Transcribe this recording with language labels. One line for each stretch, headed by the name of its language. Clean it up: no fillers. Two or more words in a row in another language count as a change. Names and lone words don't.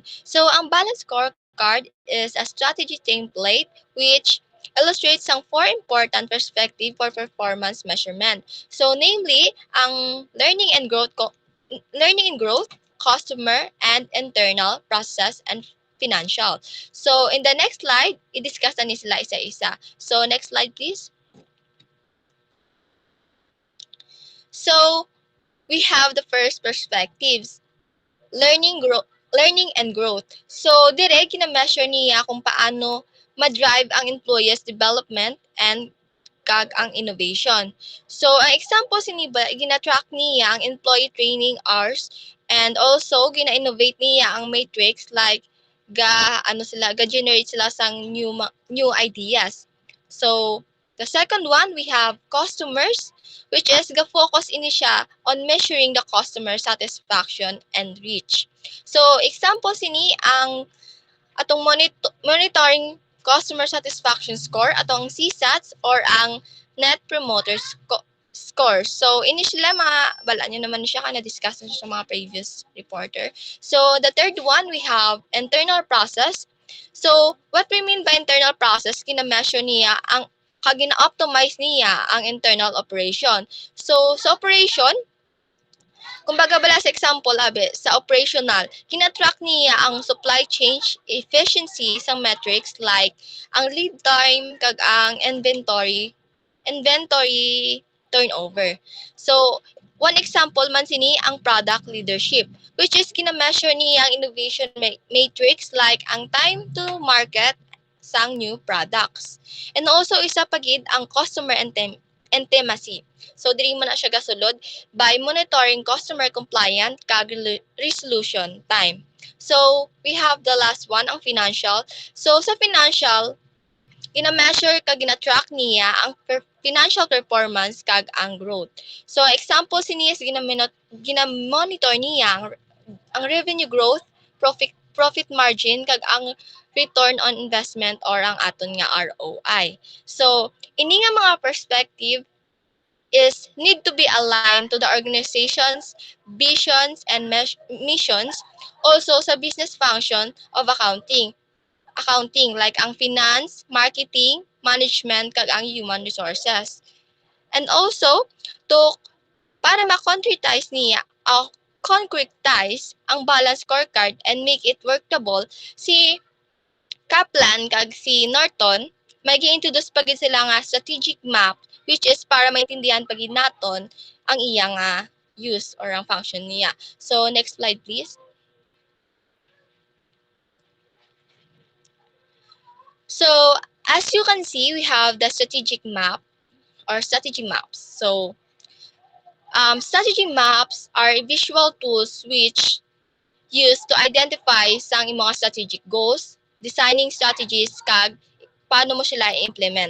English: So, ang balance scorecard is a strategy template which illustrates ang four important perspective for performance measurement. So, namely, ang learning and growth, customer and internal, process and financial.
Hiligaynon: So,
English: in the next slide,
Hiligaynon: i-discuss na ni sila isa-isa.
English: So, next slide please. So, we have the first perspectives. Learning and growth. So,
Hiligaynon: dire kina-measure niya kung paano ma-drive ang
English: employees development and
Hiligaynon: kag ang innovation. So, ang example siniba, gina-track niya ang
English: employee training hours and also
Hiligaynon: gina-innovate niya ang matrix like ga-generate sila sang
English: new ideas. So, the second one, we have customers, which is
Hiligaynon: ga-focus ini siya
English: on measuring the customer satisfaction and reach.
Hiligaynon: So, example sini ang atong
English: monitoring customer satisfaction score
Hiligaynon: atong CSATs or ang Net Promoter Score. So, ini sila mga, bala nyo naman siya ka na-discuss na siya sa mga
English: previous reporter. So, the third one, we have internal process.
Hiligaynon: So,
English: what we mean by internal process,
Hiligaynon: kina-measure niya ang kagina-optimize niya ang
English: internal operation.
Hiligaynon: So, sa operation, kumbaga bala sa example abi, sa operational, kina-track niya ang
English: supply chain efficiency
Hiligaynon: sa metrics like ang
English: lead time
Hiligaynon: kag ang
English: inventory turnover.
Hiligaynon: So, one example man sini ang
English: product leadership, which is
Hiligaynon: kina-measure niya ang
English: innovation matrix like
Hiligaynon: ang
English: time to market
Hiligaynon: sang
English: new products. And also
Hiligaynon: isa pagid ang
English: customer intimacy.
Hiligaynon: So diri mo na siya gasulod
English: by monitoring customer compliant
Hiligaynon: kag
English: resolution time. So we have the last one ang financial.
Hiligaynon: So sa financial, gina-measure kag gina-track niya ang
English: financial performance
Hiligaynon: kag ang growth. So example sini is gina-monitor niya ang
English: revenue growth, profit margin
Hiligaynon: kag ang
English: return on investment
Hiligaynon: or ang aton nga ROI.
English: So
Hiligaynon: ini nga mga
English: perspective is need to be aligned to the organization's visions and missions, also sa business function of accounting like ang finance, marketing, management kag ang human resources. And also to
Hiligaynon: para ma-concretize niya
English: concretize ang balance scorecard and make it workable,
Hiligaynon: si Kaplan kag si Norton may gi-introduce pa gid sila nga
English: strategic map which is
Hiligaynon: para maintindihan pa gid naton ang iya nga use or ang function niya.
English: So next slide please. So as you can see, we have the strategic map or strategy maps. So strategy maps are visual tools which used to identify sang mga strategic goals, designing strategies kag paano mo sila i-implement.